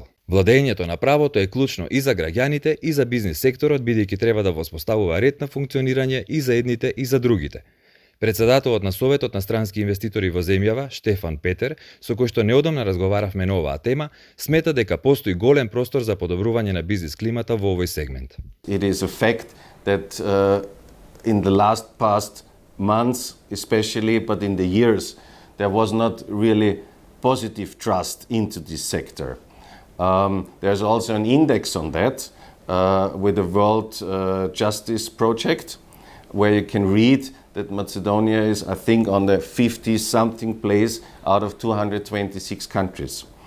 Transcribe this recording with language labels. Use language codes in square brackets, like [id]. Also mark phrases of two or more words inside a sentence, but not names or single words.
[mk] Владењето на правото е клучно и за граѓаните и за бизнис секторот, бидејќи треба да воспоставува ред на функционирање и за едните и за другите. Председателот на Советот на странски инвеститори во земјава, Штефан Петер, со кој што неодамна разговаравме на оваа тема, смета дека постои голем простор за подобрување на бизнис климата во овој сегмент. [en] It is a fact that in the past months especially, but in the years, there was not really positive trust into this sector. There's also an index on that with the World Justice Project, where you can read that Macedonia is, I think, on the 50-something place out of 226 countries.